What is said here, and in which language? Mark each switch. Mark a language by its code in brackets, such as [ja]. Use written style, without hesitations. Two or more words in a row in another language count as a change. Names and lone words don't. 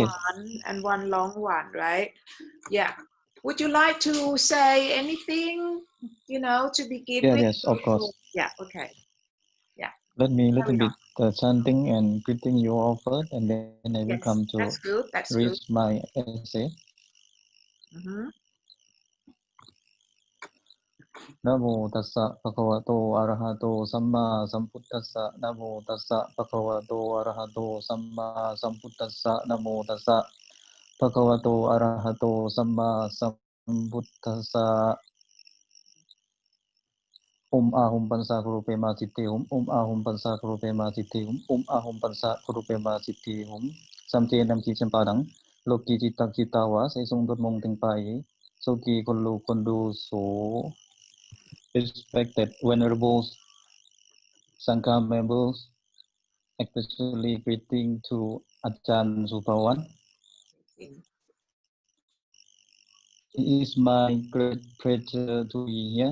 [en] one and one long one, right? Yeah. Would you like to say anything, to begin with? Yes, of course. Yeah. Okay. Yeah. Let me little Carry on. bit chanting and greeting you all first, and then I will Yes. come to That's good. That's read good. my essay. Mm-hmm. [pi] นะโมตัสสะภะคะวะโตอะระหะโตสัมมาสัมพุทธัสสะนะโมตัสสะภะคะวะโตอะระหะโตสัมมาสัมพุทธัสสะนะโมตัสสะภะคะวะโตอะระหะโตสัมมาสัมพุทธัสสะ ahum pansa kurupe ma siddhi ahum pansa kurupe ma siddhi ahum pansa kurupe ma siddhi samche nam ki champadang loki chitak chitawa sai sung dot mong ting pai so ki kondu [en] so respected venerable Sangha members, especially greeting to Ajahn Supawan. It is my great pleasure to be here.